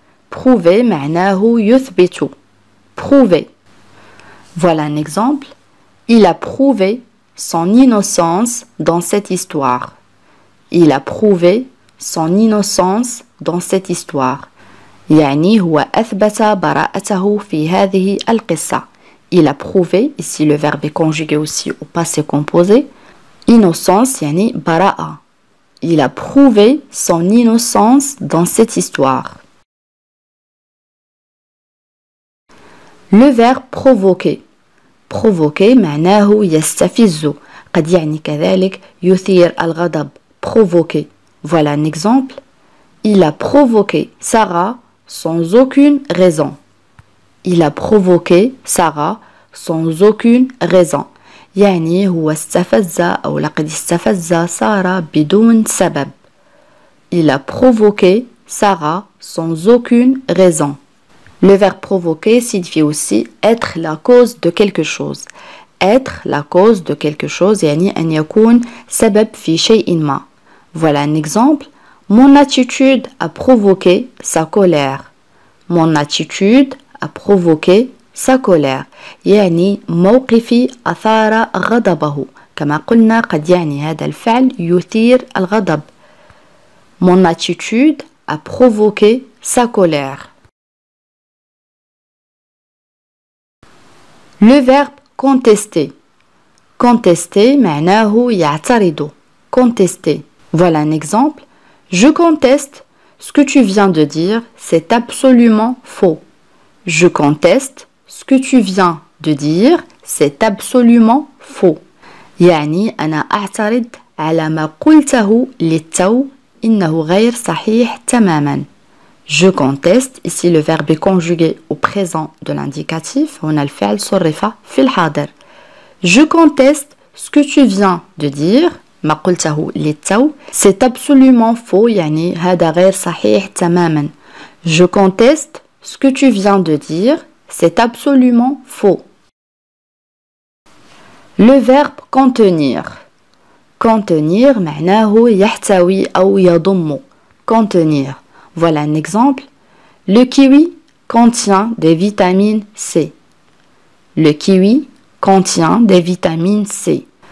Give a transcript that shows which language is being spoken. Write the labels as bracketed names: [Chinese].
[Arabic] Prouver معناه يثبت. [French] Prouver. Voilà un exemple. Il a prouvé son innocence dans cette histoire. Il a prouvé son innocence dans cette histoire. [Arabic] يعني هو أثبت براءته في هذه القصة. [French] Il a prouvé, ici le verbe est conjugué aussi au passé composé. [Arabic] Innocence يعني براءة. [French] Il a prouvé son innocence dans cette histoire. Le verbe provoquer. [Arabic] Provoquer معناه يستفز. قد يعني كذلك يثير الغضب. [French] Provoquer. Voilà un exemple. Il a provoqué Sarah sans aucune raison. Il a provoqué Sarah sans aucune raison. [Arabic] يعني هو استفز أو لقد استفز سارة بدون سبب. [French] Il a provoqué Sarah sans aucune raison. Le verbe provoquer signifie aussi être la cause de quelque chose. Être la cause de quelque chose [Arabic] يعني أن يكون سبب في شيء ما. [French] Voilà un exemple. Mon attitude a provoqué sa colère. Mon attitude a provoqué sa colère. [Arabic] يعني موقفي أثار غضبه. كما قلنا قد يعني هذا الفعل يثير الغضب. [French] Mon attitude a provoqué sa colère. Le verbe contester. [Arabic] Contester معناه يعترض. [French] Contester. Voilà un exemple. Je conteste ce que tu viens de dire, c'est absolument faux. Je conteste ce que tu viens de dire, c'est absolument faux. [Arabic] يعني أنا أعترض على ما قلته للتو إنه غير صحيح تماما. [French] Je conteste, ici le verbe est conjugué au présent de l'indicatif. On a le [Arabic] فعل صرف في الحاضر. [French] Je conteste ce que tu viens de dire. [Arabic] ما قلته للتو [French] c'est absolument faux [Arabic] يعني هذا غير صحيح تماما. [French] Je conteste ce que tu viens de dire, c'est absolument faux. Le verbe contenir. [Arabic] Contenir معناه يحتوي أو يضم. [French] Contenir. Voilà un exemple. Le kiwi contient des vitamines C. Le kiwi contient des vitamines C.